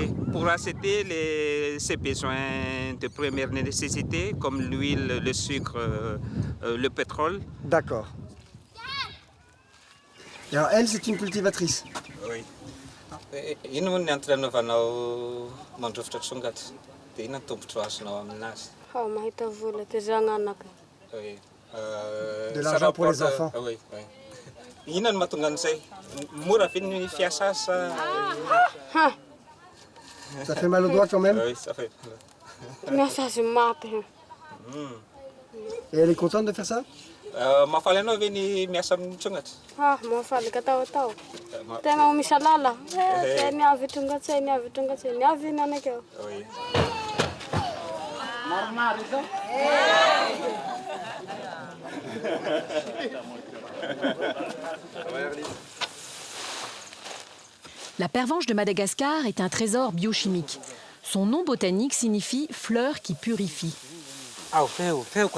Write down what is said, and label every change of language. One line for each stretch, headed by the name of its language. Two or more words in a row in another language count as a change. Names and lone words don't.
French: Pour acheter ses besoins de première nécessité, comme l'huile, le sucre, le pétrole. D'accord. Et alors elle, c'est une cultivatrice? Oui.
Malagasy: inona tombotra azonao aminazy? Mahita vola ty zananaka.
French: De l'argent pour les enfants. Oui, oui.
Malagasy: Inona no mahatonga an'izay? Mora ve ny fiasa sa?
French: Ça fait mal au doigt quand même? Oui, ça fait.
Malagasy: Miasa azy maty.
French: Et elle est contente de faire ça?
Malagasy: Mahafaly anao ve ny miasa amin'ny tsongatra? Mahafaly ka tao. Tegna misy alala. Niavy tonga tsay, niavy tonga tsay, niavy iny anakeo.
French: Oui.
Malagasy: Maromaro izao?
French: La pervenche de Madagascar est un trésor biochimique. Son nom botanique signifie fleur qui purifie. Ah, au fait quoi.